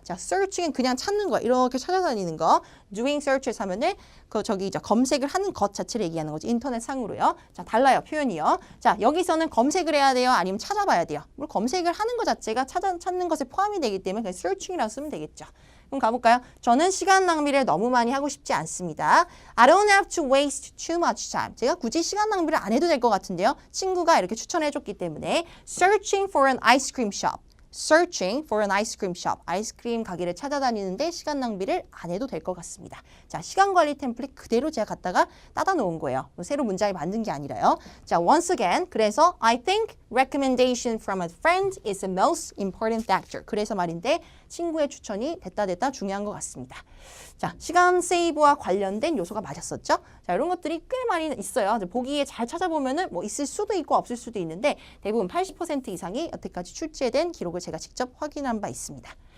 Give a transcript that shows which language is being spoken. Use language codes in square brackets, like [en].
[ko] 자, searching은 그냥 찾는 거, 이렇게 찾아다니는 거. [en] doing searches [ko] 하면은 검색을 하는 것 자체를 얘기하는 거죠. 인터넷 상으로요. 자, 달라요, 표현이요. 자, 여기서는 검색을 해야 돼요? 아니면 찾아봐야 돼요? 물론 검색을 하는 것 자체가 찾는 것에 포함이 되기 때문에 그냥 searching이라고 쓰면 되겠죠. 그럼 가볼까요? 저는 시간 낭비를 너무 많이 하고 싶지 않습니다. [en] I don't have to waste too much time. [ko] 제가 굳이 시간 낭비를 안 해도 될 것 같은데요. 친구가 이렇게 추천해줬기 때문에 [en] searching for an ice cream shop. searching for an ice cream shop. [ko] 아이스크림 가게를 찾아다니는데 시간 낭비를 안 해도 될 것 같습니다. 자, 시간 관리 템플릿 그대로 제가 갖다가 따다 놓은 거예요. 새로 문장을 만든 게 아니라요. [en] 자, once again. [ko] 그래서 [en] I think recommendation from a friend is the most important factor. [ko] 그래서 말인데 친구의 추천이 됐다 중요한 것 같습니다. 자, 시간 세이브와 관련된 요소가 맞았었죠? 자, 이런 것들이 꽤 많이 있어요. 보기에 잘 찾아보면은 뭐 있을 수도 있고 없을 수도 있는데 대부분 80% 이상이 여태까지 출제된 기록을 제가 직접 확인한 바 있습니다.